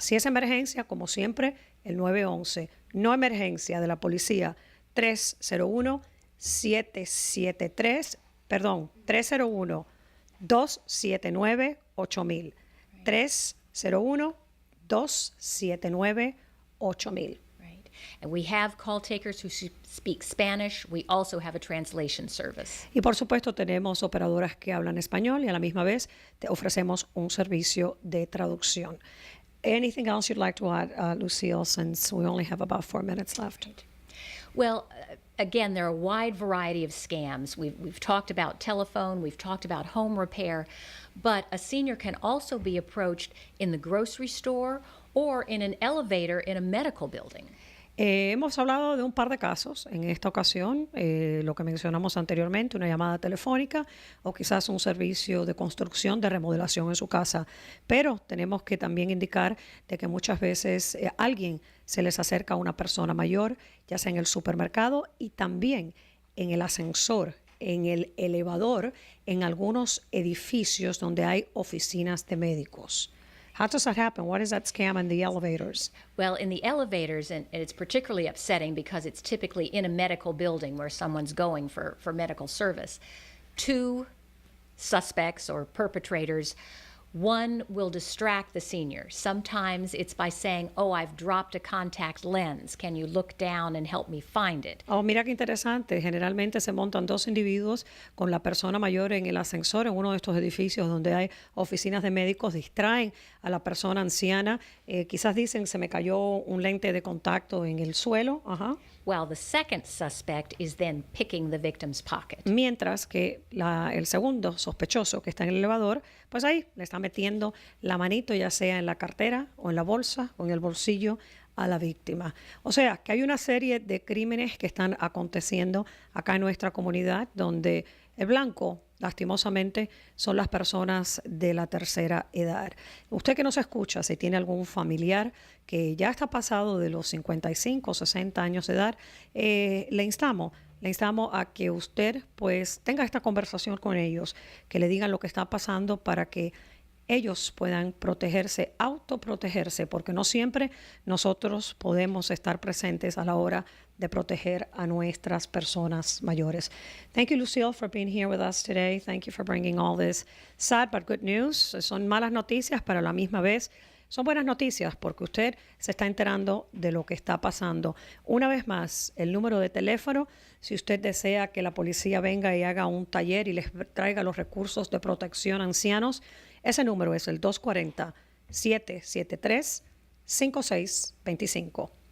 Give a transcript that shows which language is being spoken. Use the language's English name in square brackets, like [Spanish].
[Spanish] Si es emergencia, como siempre, el 911. No emergencia de la policía, 301-279-8000. 301 279-8000. [English] Right. And we have call takers who speak Spanish. We also have a translation service. [Spanish] Y por supuesto tenemos operadoras que hablan español y a la misma vez te ofrecemos un servicio de traducción. [English] Anything else you'd like to add, Lucille, since we only have about 4 minutes left? Well, again, there are a wide variety of scams. We've talked about telephone, we've talked about home repair, but a senior can also be approached in the grocery store or in an elevator in a medical building. [Spanish] Hemos hablado de un par de casos en esta ocasión, lo que mencionamos anteriormente, una llamada telefónica o quizás un servicio de construcción, de remodelación en su casa. Pero tenemos que también indicar de que muchas veces alguien se les acerca a una persona mayor, ya sea en el supermercado y también en el ascensor, en el elevador, en algunos edificios donde hay oficinas de médicos. [English] How does that happen? What is that scam in the elevators? Well, in the elevators, and it's particularly upsetting because it's typically in a medical building where someone's going for medical service, 2 suspects or perpetrators. One will distract the senior. Sometimes it's by saying, oh, I've dropped a contact lens. Can you look down and help me find it? [Spanish] Oh, mira qué interesante. Generalmente se montan 2 individuos con la persona mayor en el ascensor en uno de estos edificios donde hay oficinas de médicos, distraen a la persona anciana. Quizás dicen, se me cayó un lente de contacto en el suelo. Ajá. [English] Well, the second suspect is then picking the victim's pocket. [Spanish] Mientras que el segundo sospechoso que está en el elevador, pues ahí le está metiendo la manito, ya sea en la cartera o en la bolsa o en el bolsillo a la víctima. O sea, que hay una serie de crímenes que están aconteciendo acá en nuestra comunidad donde el blanco, lastimosamente, son las personas de la tercera edad. Usted que nos escucha, si tiene algún familiar que ya está pasado de los 55 o 60 años de edad, le instamos a que usted pues tenga esta conversación con ellos, que le digan lo que está pasando para que ellos puedan protegerse, autoprotegerse, porque no siempre nosotros podemos estar presentes a la hora de proteger a nuestras personas mayores. [English] Thank you, Lucille, for being here with us today. Thank you for bringing all this sad but good news. [Spanish] Son malas noticias, pero a la misma vez son buenas noticias porque usted se está enterando de lo que está pasando. Una vez más, el número de teléfono, si usted desea que la policía venga y haga un taller y les traiga los recursos de protección a ancianos, ese número es el 240-773-5625.